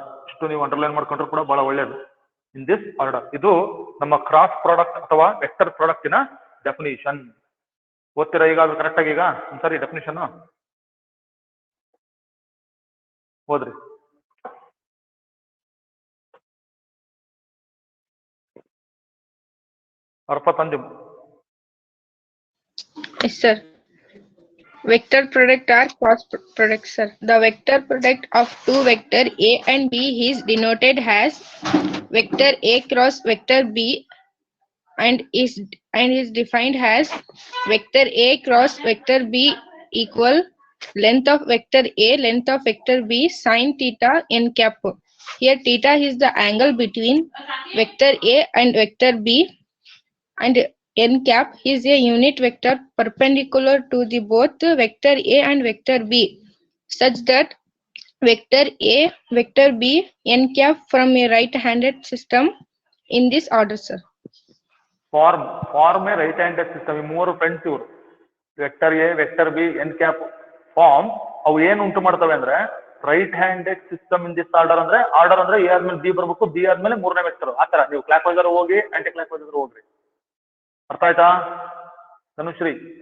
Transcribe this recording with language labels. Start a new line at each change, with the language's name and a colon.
Kannada: ಇಷ್ಟು ನೀವು ಅಂಡರ್ಲೈನ್ ಮಾಡ್ಕೊಂಡ್ರು ಕೂಡ ಬಹಳ ಒಳ್ಳೇದು
English: in this order
Kannada: ಇದು ನಮ್ಮ ಕ್ರಾಸ್ ಪ್ರಾಡಕ್ಟ್ ಅಥವಾ ವೆಕ್ಟರ್ ಪ್ರಾಡಕ್ಟಿನ ಡೆಫಿನಿಷನ್ ಓದ್ತೀರಾ ಈಗ ಅದು ಕರೆಕ್ಟ್ ಆಗಿ ಈಗ ಒಂದ್ಸರಿ ಡೆಫಿನಿಷನ್ ಓದ್ರಿ ಅರ್ಪತಂಜಮ್
English: Yes, sir. Vector product are cross products, sir. The vector product of two vector A and B is denoted as vector A cross vector B and is defined as vector A cross vector B equal length of vector A length of vector B sin theta n cap. Here theta is the angle between vector A and vector B and n cap is a unit vector perpendicular to the both vector A and vector B such that vector A vector B n cap from a right-handed system in this order, sir. Form a right handed system
Kannada: ಈ ಮೂರು friends ಇವರು vector A vector B N cap form ಅವು ಏನು ಉಂಟು ಮಾಡ್ತವೆ ಅಂದ್ರೆ right handed system in this order ಅಂದ್ರೆ A ಆದ್ಮೇಲೆ ಬಿ ಬರ್ಬೇಕು ಬಿ ಆದ್ಮೇಲೆ ಮೂರನೇ ವೆಕ್ಟರ್ ಆತರ ನೀವು ಕ್ಲಾಕ್ ವೈಸರ್ ಹೋಗಿ ಆಂಟಿ ಕ್ಲಾಕ್ ವೈಸರ್ ಹೋಗ್ರಿ ಅರ್ಥ ಆಯ್ತಾ ಧನುಶ್ರೀ